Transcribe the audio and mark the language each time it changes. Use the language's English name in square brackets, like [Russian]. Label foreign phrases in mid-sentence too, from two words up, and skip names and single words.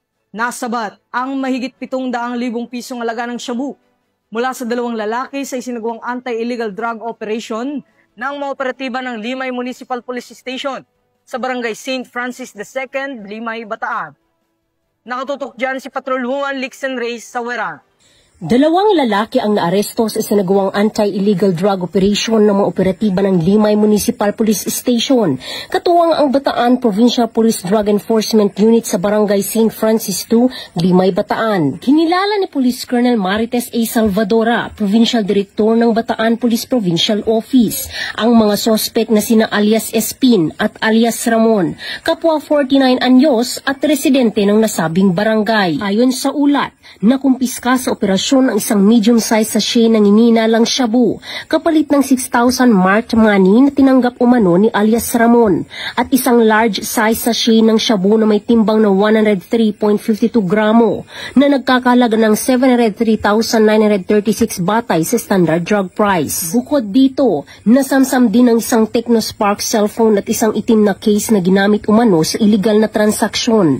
[Filipino] Nasabat ang mahigit 700,000 pisong halaga ng shabu mula sa 2 lalaki sa isinagawang [English] anti-illegal drug operation [Filipino] ng mga operatiba ng Limay Municipal Police Station sa Barangay St. Francis II, Limay, Bataan. Nakatutok dyan si Patrolwoman Lixen Reyes Sawera. 2 lalaki ang naaresto sa isinagawang [English] anti-illegal drug operation [Filipino] ng mga operatiba ng Limay Municipal Police Station. Katuwang ang Bataan Provincial Police Drug Enforcement Unit sa Barangay St. Francis II, Limay, Bataan. Kinilala ni Police Colonel Marites A. Salvadora, [English] Provincial Director [Filipino] ng Bataan Police Provincial Office, ang mga sospek na sina alias Espin at alias Ramon, kapwa 49 anyos at residente ng nasabing barangay. Ayon sa ulat, nakumpiska sa operasyon ang isang [English] medium-size sachet [Filipino] ng ininalang shabu, kapalit ng 6,000 [English] marked money [Filipino] na tinanggap umano ni alias Ramon, at isang [English] large-size sachet [Filipino] ng shabu na may timbang na 103.52 gramo na nagkakalaga ng 703,936 batay sa [English] standard drug price. [Filipino] Bukod dito, nasamsam din ang isang Technospark cellphone at isang itim na case na ginamit umano sa illegal na transaksyon.